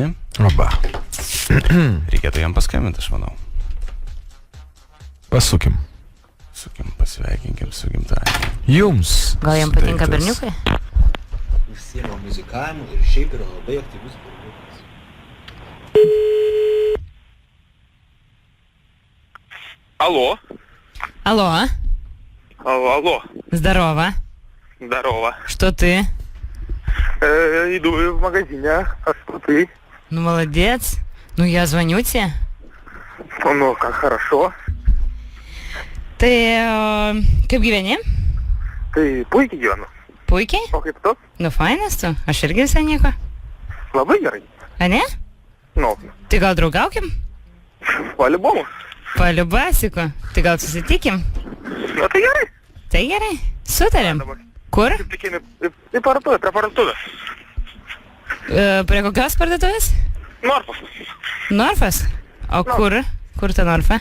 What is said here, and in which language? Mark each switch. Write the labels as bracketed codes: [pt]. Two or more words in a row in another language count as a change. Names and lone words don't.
[lt] Oba. Reikėtų jam paskambinti, aš manau. Pasukim. Pasveikinkim su gimtadieniu. Jums. Gal jam patinka berniukai? Užsiema muzikavimu ir šiaip yra labai aktyvus berniukas. [ru] Алло. Алло. Здорово. Что ты? Иду в магазине, а что ты? Ну, молодец. Ну, я звоню тебе. Ну, как хорошо. [lt] Tai kaip gyveni? Tai puikiai gyvenu. Puikiai? O kaip tu? Nu, fainas tu. Aš irgi visai nieko. Labai gerai. A ne? Nu, Tai gal draugaukim? [ru] по-любому. [lt] Paliubasiku. Tai gal susitikim? Nu, tai gerai. Tai gerai. Sutarėm. Dabar. Kur? Kaip tik eini į parduotuvę, prie parduotuvės. Prie kokios parduotuvės? Norfos. Norfas? O kur? Kur ta Norfa?